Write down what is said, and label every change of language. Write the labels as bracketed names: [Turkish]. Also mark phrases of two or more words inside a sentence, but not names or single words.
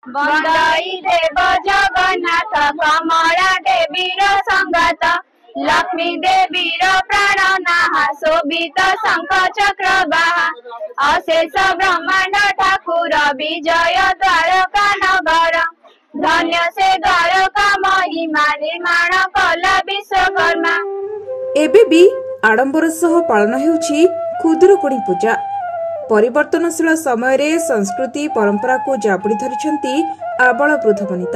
[Odia] ବନ୍ଦଇ ଦେବ ଜଗନ୍ନାଥ କମଳା ଦେବୀର ସଙ୍ଗାତ ଲକ୍ଷ୍ମୀ ଦେବୀର ପ୍ରାଣନାହା ଶୋଭିତ ଶଙ୍ଖ ଚକ୍ର ବାହା ଅଶେଷ ବ୍ରହ୍ମାଣ୍ଡ ଠାକୁର ବିଜୟ ଦ୍ୱାରକା ନଗର ଧନ୍ୟ ସେ ଦ୍ୱାରକା ମହିମା ନିର୍ମାଣ କଳା ବିଶ୍ୱକର୍ମା। ଏବେ ଭି ଆଡମ୍ବର ସହ ପାଳନ ହେଉଛି ଖୁଦୁରୁକୁଣୀ ପୂଜା। ପରିବର୍ତ୍ତନଶୀଳ ସମୟ ରେ ସଂସ୍କୃତି ପରମ୍ପରା କୁ ଜାବୁଡ଼ି ଧରିଛନ୍ତି ଆବାଳ ବୃଦ୍ଧ ବନିତା।